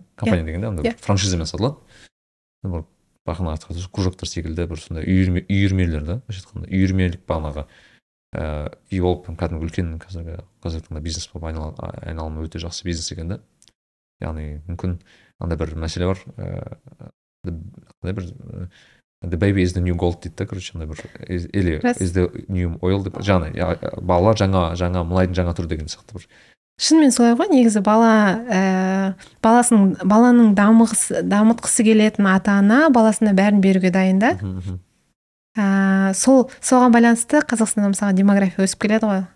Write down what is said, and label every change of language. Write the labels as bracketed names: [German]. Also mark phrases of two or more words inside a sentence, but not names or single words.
[Kazakh] Компания дегенде андай франшизамен сатылады. Бір бағана айтқан кружоктар секілді бір сондай үйірмелер да, үйірмелік бағанағы үй болып кәдімгі үлкен қазіргі таңда бизнес болып айналымы өте жақсы бизнес екен да. Яғни мүмкін андай бір мәселе бар. [English] The baby is the new gold [Kazakh] дейді да, короче, андай бір или [English] is the new oil [Kazakh] деп, жаңа балалар жаңа мұнайдың жаңа түрі деген сияқты бір. Шынымен солай ғой, негізі баланың дамытқысы келетін ата-ана баласына бәрін беруге дайын да. Соған байланысты Қазақстанда мысалы демография өсіп келеді ғой.